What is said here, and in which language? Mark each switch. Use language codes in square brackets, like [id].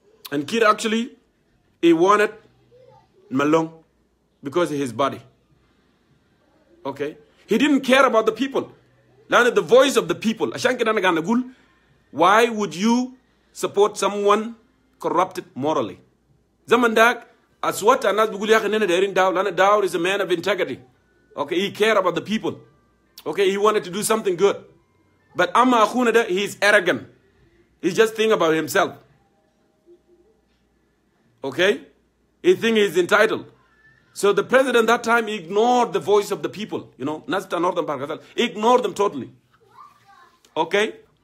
[en] And Kiir actually, he wanted Malong because of his body. Okay? He didn't care about the people. The voice of the people. [ar] عشان كده أنا قاعد أقول [en] why would you support someone corrupted morally? [ar] زمن داك أصوات الناس بيقول يا أخي نحن دايرين داو لأن داو [en] is a man of integrity. Okay, he cared about the people. Okay, he wanted to do something good. But [ar] Amma Akhuna da, [en] he is arrogant. He just think about himself. Okay? He think he's entitled. So the president that time ignored the voice of the people, you know, Nasta Northern Barkazal, ignored them totally. Okay?